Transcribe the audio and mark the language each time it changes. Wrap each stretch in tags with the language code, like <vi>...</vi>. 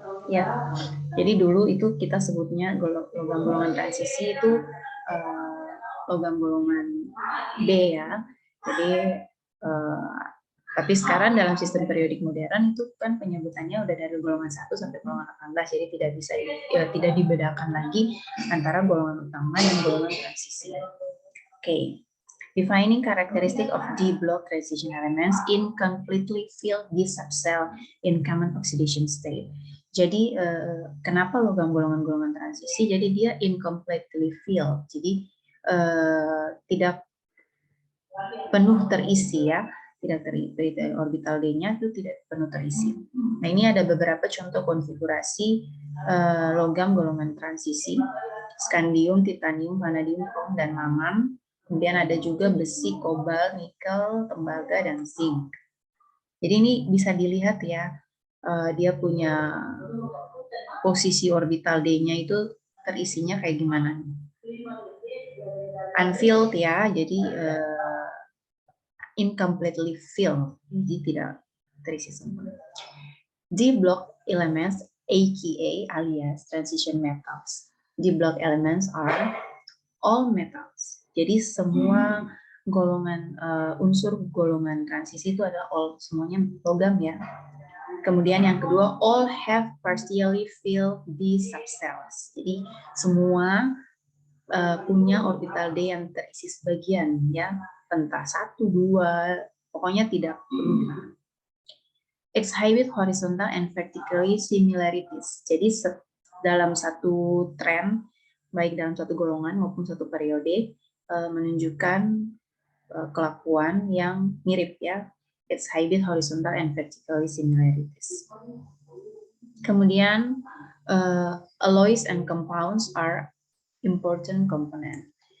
<id>Ya, jadi dulu itu kita sebutnya logam golongan transisi itu logam golongan B ya. Jadi tapi sekarang dalam sistem periodik modern itu kan penyebutannya udah dari golongan 1 sampai golongan 18, jadi tidak bisa tidak dibedakan lagi antara golongan utama dan golongan transisi. Okay.</id> <en>Defining characteristic of D-block transition elements in completely filled D subcell in common oxidation state.</en> <id>Jadi kenapa logam golongan-golongan transisi? Jadi dia</id> <en>incompletely filled.</en> <id>Jadi tidak penuh terisi ya, tidak terisi, orbital D-nya itu tidak penuh terisi. Nah, ini ada beberapa contoh konfigurasi logam golongan transisi: skandium, titanium, vanadium, krom, dan mangan. Kemudian ada juga besi, kobalt, nikel, tembaga, dan zinc. Jadi ini bisa dilihat ya, dia punya posisi orbital D-nya itu terisinya kayak gimana. Unfilled ya, jadi</id> <en>incompletely filled,</en> <id>jadi tidak terisi sempurna.</id> <en>D-block elements, aka alias transition metals. D-block elements are all metals.</en> <id>Jadi semua golongan unsur golongan transisi itu adalah all, semuanya logam ya. Kemudian yang kedua,</id> <en>all have partially filled D subcells.</en> <id>Jadi semua punya orbital D yang terisi sebagian ya, entah 1, 2, pokoknya tidak penuh.</id> <en>Exhibit horizontal and vertically similarities.</en> <id>Jadi dalam satu tren, baik dalam satu golongan maupun satu periode, menunjukkan kelakuan yang mirip ya.</id> <en>Exhibit horizontal and vertically similarities. Kemudian alloys and compounds are important component.</en>